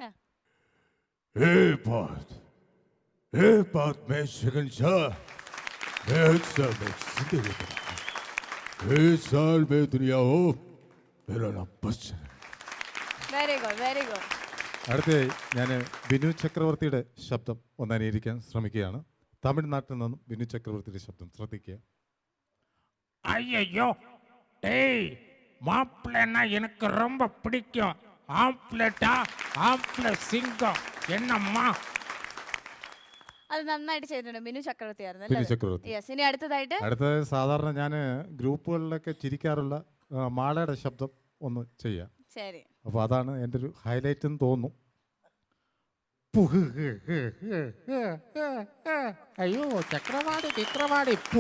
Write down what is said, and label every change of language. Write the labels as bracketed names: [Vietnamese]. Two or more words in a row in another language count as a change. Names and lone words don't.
[Malayalam] അടുത്തയായി ഞാൻ ബിനു ചക്രവർത്തിയുടെ ശബ്ദം ഒന്ന് അനുകരിക്കാൻ ശ്രമിക്കുകയാണ്. തമിഴ്നാട്ടിൽ നിന്നും ബിനു ചക്രവർത്തിയുടെ ശബ്ദം ശ്രദ്ധിക്കുക. [Tamil] ஐயோ டேய், மாப்பிள்ளைன்னா எனக்கு ரொம்ப பிடிக்கும். ஆம்ப்லெட்டா ஆம்ப்ல சிங்கம் என்னம்மா. [Malayalam] അത് നന്നായിട്ട് ചെയ്തിട്ടുണ്ട്. ബിനു ചക്രവർത്തി ആയിരുന്നു. ബിനു ചക്രവർത്തി. ഇനി അടുത്തത് സാധാരണ ഞാൻ ഗ്രൂപ്പുകളിലൊക്കെ ചിരിക്കാറുള്ള മാളയുടെ ശബ്ദം ഒന്ന് ചെയ്യാം. ശരി. അപ്പോൾ അതാണ് എൻ്റെ ഒരു ഹൈലൈറ്റ് എന്ന് തോന്നുന്നു. അയ്യോ ചക്രവാടി ചിത്രവാടി.